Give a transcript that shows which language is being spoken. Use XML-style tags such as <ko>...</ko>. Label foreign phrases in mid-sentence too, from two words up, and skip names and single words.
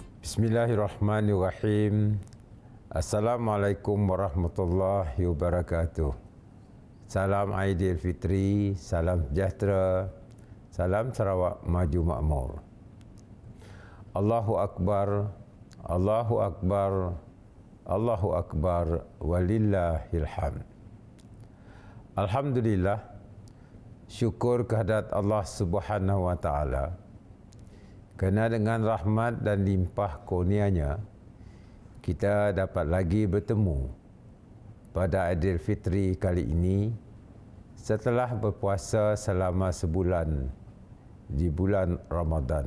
<ar>بسم الله الرحمن الرحيم. السلام عليكم ورحمة الله وبركاته.</ar> <ms>Salam Aidilfitri, salam sejahtera, salam Sarawak maju makmur.</ms> <ar>الله أكبر، الله أكبر، الله أكبر، ولله الحمد.</ar> <ms>Alhamdulillah, syukur kehadrat</ms> <ar>الله سبحانه وتعالى.</ar> <ms>Kerana dengan rahmat dan limpah kurnianya, kita dapat lagi bertemu pada Aidilfitri kali ini setelah berpuasa selama sebulan di bulan Ramadan.</ms>